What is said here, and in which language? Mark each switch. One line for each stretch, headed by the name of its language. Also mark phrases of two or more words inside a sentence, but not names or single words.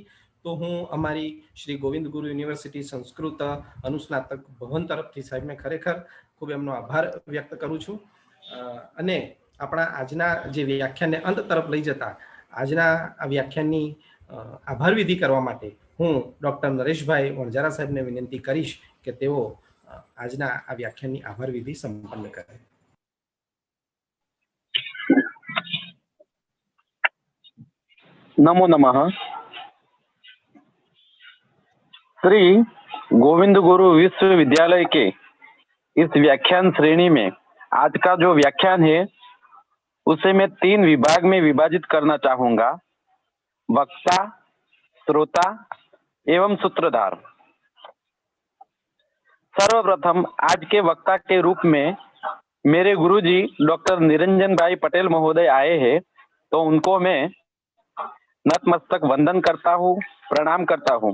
Gujarati: તો હું અમારી શ્રી ગોવિંદ ગુરુ યુનિવર્સિટી સંસ્કૃત અનુસ્નાતક ભવન તરફથી સાહેબને ખરેખર ખૂબ એમનો આભાર વ્યક્ત કરું છું. અને આપણા આજના જે વ્યાખ્યાનને અંત તરફ લઈ જતા આજના આ વ્યાખ્યાનની આભાર વિધિ કરવા માટે હું ડૉક્ટર નરેશભાઈ વણજારા સાહેબને વિનંતી કરીશ કે તેઓ આજના આ વ્યાખ્યાનની આભાર વિધિ સંપન્ન કરે.
Sanskrit: नमो नमः।
Hindi: श्री गोविंद गुरु विश्वविद्यालय के इस व्याख्यान श्रेणी में आज का जो व्याख्यान है उसे मैं 3 विभाग में विभाजित करना चाहूंगा: वक्ता, श्रोता एवं सूत्रधार। सर्वप्रथम आज के वक्ता के रूप में मेरे गुरुजी डॉक्टर निरंजन भाई पटेल महोदय आए हैं, तो उनको मैं नतमस्तक वंदन करता हूँ, प्रणाम करता हूँ।